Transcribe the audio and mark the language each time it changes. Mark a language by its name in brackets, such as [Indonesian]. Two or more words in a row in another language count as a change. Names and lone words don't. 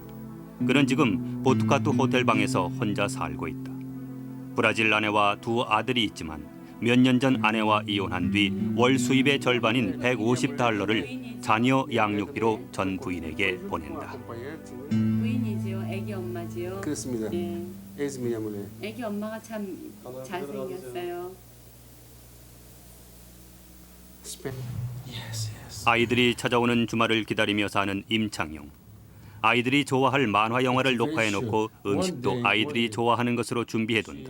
[Korean] 그는 지금 보투카투 호텔 방에서 혼자 살고 있다. 브라질 아내와 2 아들이 있지만 몇 년 전 아내와 이혼한 뒤 월 수입의 절반인 150달러를 자녀 양육비로 전 부인에게 보낸다. 부인이지요, 아기 엄마지요. 그렇습니다. 예. [Portuguese] Ex minha mulher. [Korean] 아기 엄마가 참 잘생겼어요. 아이들이 찾아오는 주말을 기다리며 사는 임창용. 아이들이 좋아할 만화 영화를 녹화해놓고 음식도 아이들이 좋아하는 것으로 준비해둔다.